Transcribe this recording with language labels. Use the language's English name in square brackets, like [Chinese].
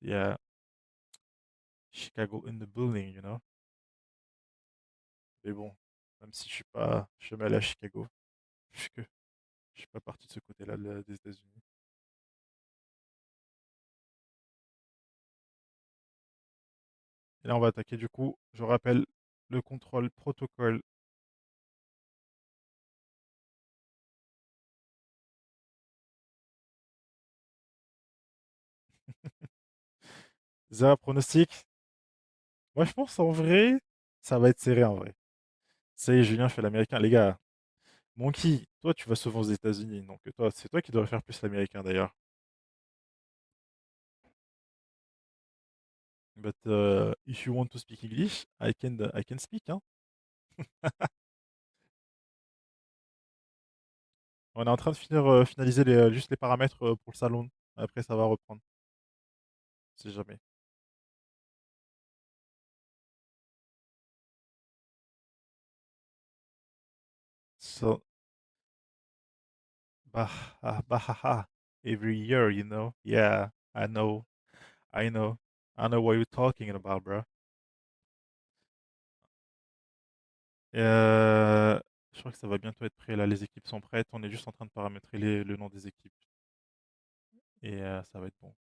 [English] Yeah, Chicago in the building, you know. [French] Mais bon, même si je suis pas jamais allé à Chicago, puisque je suis pas parti de ce côté-là des États-Unis. Et là, on va attaquer du coup. Je rappelle le contrôle protocole. Zéro pronostic. Moi, je pense en vrai, ça va être serré en vrai. Ça y est, Julien fait l'américain. Les gars, Monkey, toi, tu vas souvent aux États-Unis, donc toi, c'est toi qui devrais faire plus l'américain d'ailleurs. [English] But if you want to speak English, I can speak, hein. [French] On est en train de finaliser juste les paramètres pour le salon. Après, ça va reprendre, si jamais. [English] So, bah, bah, every year, you know. Yeah, I know, I know, I know what you're talking about, bro. [French] Et, je crois que ça va bientôt être prêt là. Les équipes sont prêtes. On est juste en train de paramétrer le nom des équipes. Et ça va être bon.